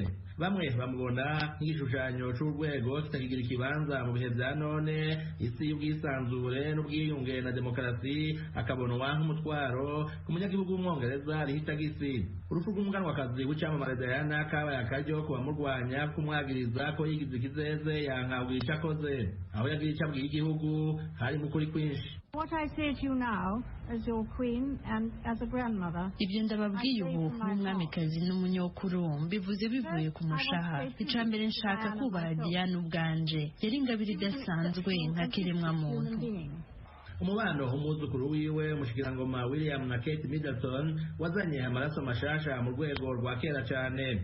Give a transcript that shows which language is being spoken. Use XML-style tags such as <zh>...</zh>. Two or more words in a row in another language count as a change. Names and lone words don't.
<rn>Bamwe bamubona nk'igishushanyo c'urwego kitakigira ikibanza mu bihe vya none, isi y'ubwisanzure n'ubwiyunge na demokarasi akabonwa nk'umutwaro ku munyagihugu w'umwongereza rihita gisi. Urupfu rw'umuganwakazi w'icamamare Diana kabaye akaryo ku bamurwanya kumwagiriza ko yigize ikizeze yankabwira ico akoze. Aho yagira ico abwiye igihugu hari mu kuri kwinshi.</rn> <en>What I say to you now as your queen and as a grandmother.</en> <rn>Ibyo ndababwiye ubu nk'umwamikazi n'umunyokuru mbivuze bivuye ku mushaha. Icya mbere nshaka kubaha Diana ubwanje. Yari ingabire idasanzwe nka kiremwa muntu. Umubano umwuzukuru wiwe umushikirangoma William na Kate Middleton wazanye amaraso mashasha mu rwego rwa kera cyane.</rn>